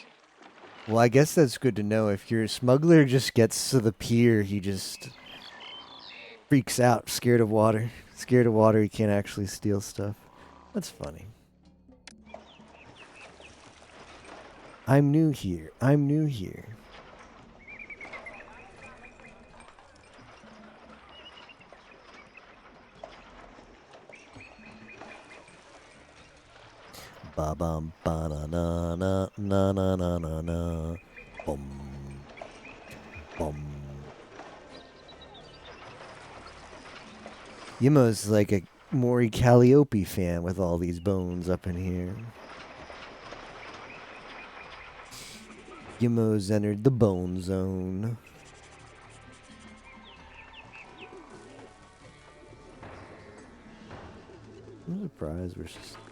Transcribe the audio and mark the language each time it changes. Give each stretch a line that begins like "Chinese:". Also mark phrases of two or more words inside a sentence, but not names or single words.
English: Well, I guess that's good to know. If your smuggler just gets to the pier, he just freaks out, scared of water. Scared of water, he can't actually steal stuff. That's funny. I'm new here. I'm new here. Ba bum ba na na na na na na na na. Bum bum. Yimo's like a Maury Calliope fan with all these bones up in here. Yimo's entered the bone zone. I'm surprised we're just...